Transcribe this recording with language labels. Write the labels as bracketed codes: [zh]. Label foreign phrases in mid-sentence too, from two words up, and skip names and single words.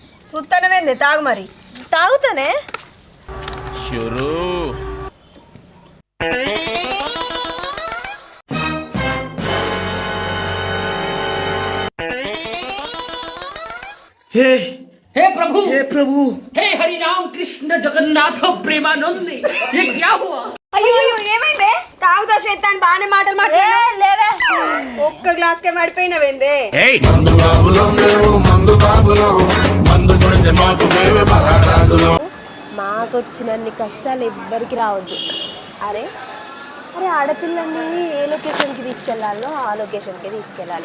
[te] సుత్తనమేంది తాగు మరి. తాగుతానే. షురూ. [hi] हे हे प्रभु, हे प्रभु, हे हरि राम कृष्ण जगन्नाथ प्रेमानंद, ये क्या हुआ? [te] అయ్యో ఏమైందే? తాగుతా శైతాన్ బానే మాటలు మాట్లాడు. లేవే ఒక్క గ్లాస్ కే పడిపోయినవేందే? ఏయ్ మందు బాబులో మేము మందు బాబులో మందు గురించి మాకు మేమే మహారాజులో. మాకొచ్చినన్ని కష్టాలు ఎవ్వరికి రావద్దు. అరే అరే ఆడపిల్లల్ని ఏ లొకేషన్కి తీసుకెళ్లాలో ఆ లొకేషన్కి తీసుకెళ్ళాలి.